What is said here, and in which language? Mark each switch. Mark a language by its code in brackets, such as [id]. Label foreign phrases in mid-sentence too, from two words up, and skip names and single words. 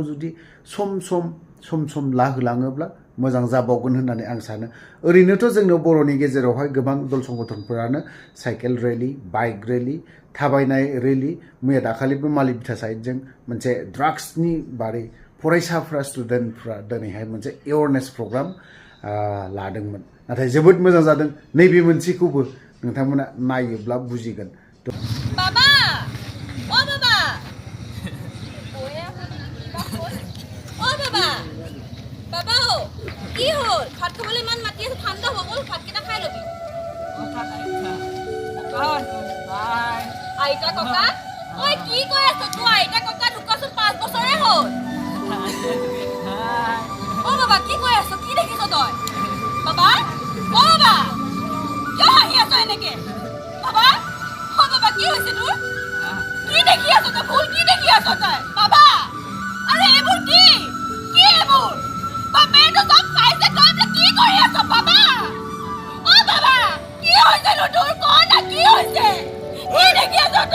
[brx] जुदि सम लाहोलाङोब्ला मोजां जाबावगोन होननानै आं सानो ओरैनोथ' जोंनो बर'नि गेजेरावहाय गोबां दल संगठनफोरानो [en] cycle rally bike rally [brx] थाबायनाय रेलि मैया दाखालिबो मालि बिथा साइडजों मोनसे ड्राग्सनि बारै फरायसाफ्रा स्टुडेन्टफ्रा दिनैहाय मोनसे [en] awareness program [brx] लादोंमोन नाथाय जोबोद मोजां जादों नैबे मोनसेखौबो नोंथांमोना नायोब्ला बुजिगोन [as] বাবা ও বাবা ও বাবা বাবা ও কি হল ভাত খাবলৈ মান মাতি আছে ঠাণ্ডা হৈ গ'ল ভাত কিটা খাই লবি আইতা ককা ঐ কি কৈ আছ তুই আইতা ককা ঢুকাচোন 5 বছৰে হ'ল ও বাবা কি কৈ আছ কি দেখিছ তই বাবা ও বাবা কিয় হাঁহি আছ এনেকে বাবা ও বাবা কি হৈছে তোৰ কি দেখি আছ তই ভুল কি দেখি আছ তই বাবা আরে এইবোৰ কি এইবোৰ বাপেটো সব খাইছে তই যে কি কৰি আছ বাবা ও বাবা কি হৈছে তোৰ কোনা কি হৈছে কি দেখি আছ তই